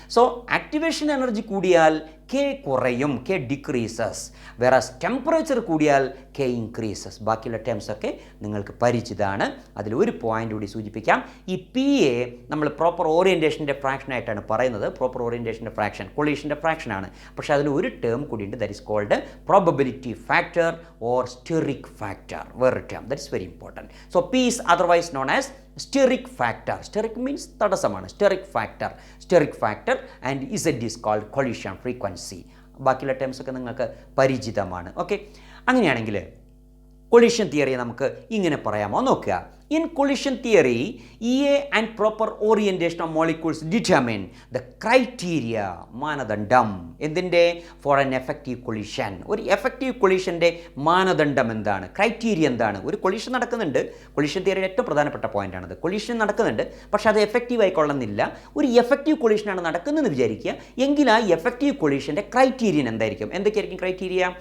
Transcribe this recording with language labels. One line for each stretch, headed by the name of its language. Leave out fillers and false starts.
Malayalam: So activation energy കൂടിയാൽ K കുറയും,
English: K decreases.
Malayalam: Whereas temperature കൂടിയാൽ
English: K increases.
Malayalam: ബാക്കിയുള്ള ടേംസൊക്കെ നിങ്ങൾക്ക് പരിചിതമാണ്. അതിലൊരു പോയിൻ്റ് കൂടി സൂചിപ്പിക്കാം. ഈ പി എ നമ്മൾ പ്രോപ്പർ ഓറിയൻറ്റേഷൻ്റെ ഫ്രാക്ഷനായിട്ടാണ് പറയുന്നത്. Proper ഓറിയൻറ്റേഷൻ്റെ fraction കൊളീഷൻ്റെ ഫ്രാക്ഷനാണ്. പക്ഷേ അതിൽ ഒരു ടേം കൂടിയുണ്ട്,
English: that is called probability factor or steric factor,
Malayalam: വേറൊരു
English: term that is very important. So P is otherwise known as steric factor. Steric means
Malayalam: തടസ്സമാണ്.
English: steric factor and Z is called collision frequency.
Malayalam: ബാക്കിയുള്ള terms ഒക്കെ നിങ്ങൾക്ക് പരിചിതമാണ്. Okay, അങ്ങനെയാണെങ്കിൽ collision theory നമുക്ക് ഇങ്ങനെ പറയാമോ നോക്കുക.
English: In collision theory, EA and proper orientation of molecules determine the criteria,
Malayalam: മാനദണ്ഡം എന്തിൻ്റെ?
English: For an effective collision.
Malayalam: ഒരു എഫക്റ്റീവ് കൊളിഷൻ്റെ മാനദണ്ഡം എന്താണ്? ക്രൈറ്റീരിയ എന്താണ്? ഒരു കൊളിഷൻ നടക്കുന്നുണ്ട്. കൊളിഷൻ തിയറിയുടെ ഏറ്റവും പ്രധാനപ്പെട്ട പോയിൻ്റാണത്. കൊളിഷൻ നടക്കുന്നുണ്ട്, പക്ഷേ അത് എഫക്റ്റീവ് ആയിക്കൊള്ളുന്നില്ല. ഒരു എഫക്റ്റീവ് കൊളിഷനാണ് നടക്കുന്നതെന്ന് വിചാരിക്കുക. എങ്കിൽ ആ എഫക്റ്റീവ് കൊളിഷൻ്റെ ക്രൈറ്റീരിയൻ എന്തായിരിക്കും? എന്തൊക്കെയായിരിക്കും ക്രൈറ്റീരിയ?